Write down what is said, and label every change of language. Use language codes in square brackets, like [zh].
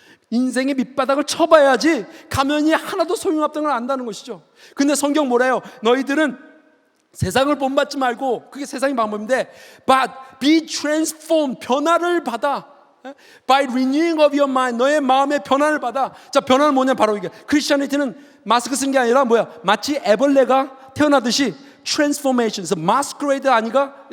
[ko] 인생의 밑바닥을 쳐봐야지 가면이 하나도 소용없다는 걸 안다는 것이죠. 근데 성경 뭐래요? 너희들은 세상을 본받지 말고, 그게 세상의 방법인데, [en] but be transformed, [ko] 변화를 받아. [en] By renewing of your mind, [ko] 너의 마음의 변화를 받아. 자, 변화는 뭐냐? 바로 이게 크리스천리티는 마스크 쓴 게 아니라 뭐야? 마치 애벌레가 태어나듯이 transformation, masquerade 아니가?